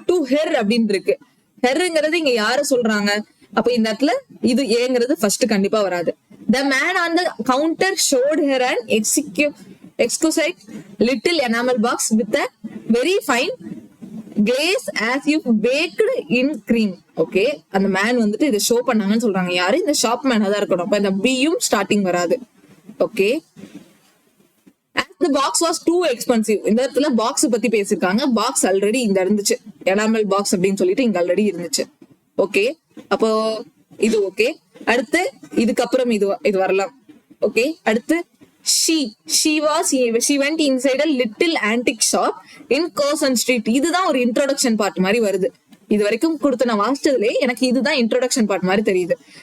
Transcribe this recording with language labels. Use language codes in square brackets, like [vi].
[en] To her [ta] அப்படின்னு இருக்கு. ஹெர்ங்கிறது இங்க யாரு சொல்றாங்க? அப்ப இந்த இடத்துல இது ஏங்கிறது ஃபர்ஸ்ட் கண்டிப்பா வராது. [en] The man on the counter showed her an exquisite little enamel box with a very fine glaze as if baked in cream. [ta] Okay, அந்த மேன் வந்துட்டு இதை ஷோ பண்ணாங்கன்னு சொல்றாங்க. யாரு? இந்த ஷாப் மேனா தான் இருக்கணும். அப்ப இந்த பியும் ஸ்டார்டிங் வராது. [en] Okay, the box was too expensive. [ta] இந்த இடத்துல பாக்ஸ் பத்தி பேசிருக்காங்க. பாக்ஸ் ஆல்ரெடி இந்த இருந்துச்சு, எனாமல் பாக்ஸ் அப்படின்னு சொல்லிட்டு இங்க ஆல்ரெடி இருந்துச்சு. ஓகே, அப்போ இது ஓகே. அடுத்து இதுக்கப்புறம் இது வரலாம். [en] okay, [ta] அடுத்து [en] she went inside a little antique shop in Curzon Street. [ta] இதுதான் ஒரு இன்ட்ரோடக்ஷன் பார்ட் மாதிரி வருது. இது வரைக்கும் கொடுத்த நான் வாசிச்சதுலயே எனக்கு இதுதான் இன்ட்ரோடக்ஷன் பார்ட் மாதிரி தெரியுது.